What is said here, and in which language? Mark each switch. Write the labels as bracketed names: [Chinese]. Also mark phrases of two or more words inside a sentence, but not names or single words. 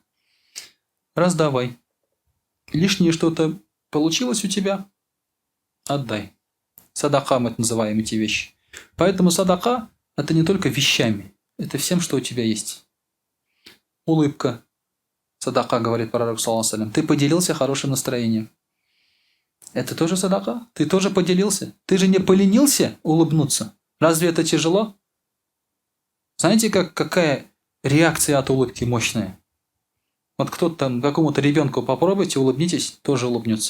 [Russian] Раздавай. Лишнее что-то получилось у тебя? Отдай. Садака мы это называем эти вещи. Поэтому садака – это не только вещами. Это всем, что у тебя есть. Улыбка. Садака, говорит пророк, [Arabic] صلى الله عليه وسلم. [Russian] Ты поделился хорошим настроением. Это тоже садака? Ты тоже поделился? Ты же не поленился улыбнуться? Разве это тяжело? Знаете, какая реакция от улыбки мощная? Вот кто-то там, какому-то ребенку попробуйте, улыбнитесь, тоже улыбнется.